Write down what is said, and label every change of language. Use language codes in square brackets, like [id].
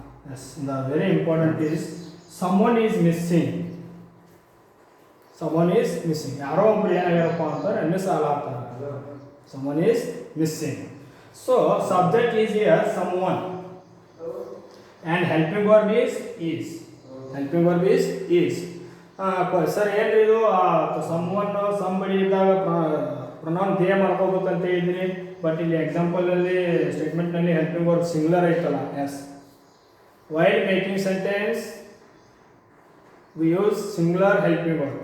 [en] Yes, the very important is someone is missing. Someone is missing. [kn] ಯಾರೋ ಒಬ್ರು ಏನಾಗ್ಯಾರಪ್ಪ ಅಂತಾರೆ miss ಆಗ್ತಾರೆ. [en] Someone is missing. So subject is here someone and helping verb is. Helping verb is. [kn] Sir ಏನ್ರಿ ಇದು someone somebody ಇದ್ದಾಗ pronoun they ಮಾಡ್ಕೋಬೇಕಂತ ಹೇಳಿದ್ರಿ, but ಇಲ್ಲಿ example ಅಲ್ಲಿ ಸ್ಟೇಟ್ಮೆಂಟ್ ನಲ್ಲಿ ಹೆಲ್ಪಿಂಗ್ ವರ್ಬ್ ಸಿಂಗುಲರ್ ಐತಲ್ಲ. [en] Yes, while making sentence we use singular helping verb.